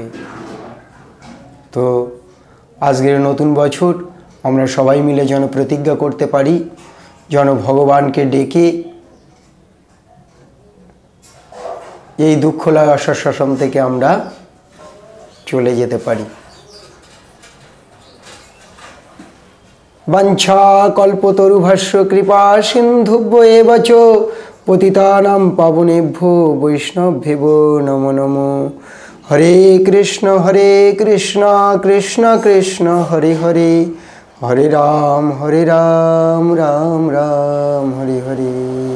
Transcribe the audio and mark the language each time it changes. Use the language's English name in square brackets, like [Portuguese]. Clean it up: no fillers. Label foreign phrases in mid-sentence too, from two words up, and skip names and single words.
[Bangla] তো আজকের নতুন বছর আমরা সবাই মিলে যেন প্রতিজ্ঞা করতে পারি, যেন ভগবানকে ডেকে এই দুঃখলয় অশ্বশ্বাসন থেকে আমরা চলে যেতে পারি। [Sanskrit] বাঞ্ছা কল্পতরুভস্য কৃপা সিন্ধুভ্য এব চ পতিতানাং পাবনেভ্যো বৈষ্ণবেভ্যো নমো নমো। হরে কৃষ্ণ কৃষ্ণ কৃষ্ণ হরে হরে, হরে রাম রাম রাম হরে হরে।